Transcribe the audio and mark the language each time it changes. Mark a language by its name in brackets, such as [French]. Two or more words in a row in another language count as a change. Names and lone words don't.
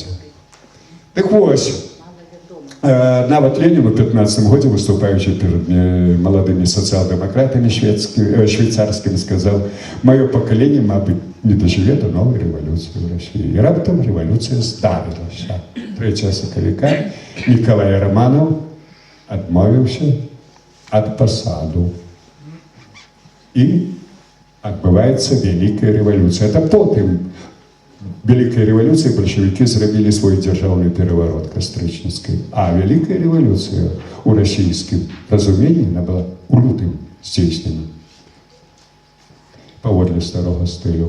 [Ukrainian] Так ось, навіть Ленін у 15 году, виступаючи перед молодими соціал-демократами швейцарськими, сказав: «Моє покоління, мабуть, не доживе до нової революції в Росії». І раптом революція ставилася. 3 соколіка Николай Романов відмовився від посаду. [Belarusian] і адбываецца вялікая рэвалюцыя. Это потым вялікай рэвалюцыі бальшавікі зрабілі свой дзяржаўны пераварот кастрычніцкай. А вялікая рэвалюцыя ў расійскім разуменні она была ў лютым здзейснена паводле старога стылю.